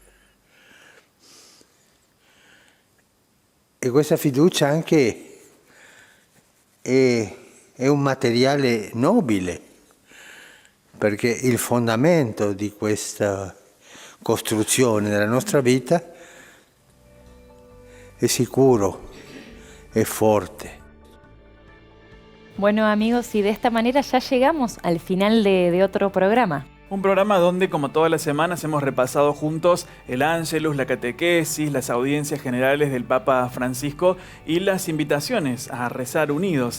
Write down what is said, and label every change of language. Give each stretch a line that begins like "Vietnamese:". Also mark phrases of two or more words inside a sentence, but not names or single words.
Italian: E questa fiducia anche è un materiale nobile, perché il fondamento di questa costruzione della nostra vita è sicuro, è forte.
Spanish: Bueno amigos, y de esta manera ya llegamos al final de otro programa. Un programa donde, como todas las semanas, hemos repasado juntos el Ángelus, la catequesis, las audiencias generales del Papa Francisco y las invitaciones a rezar unidos.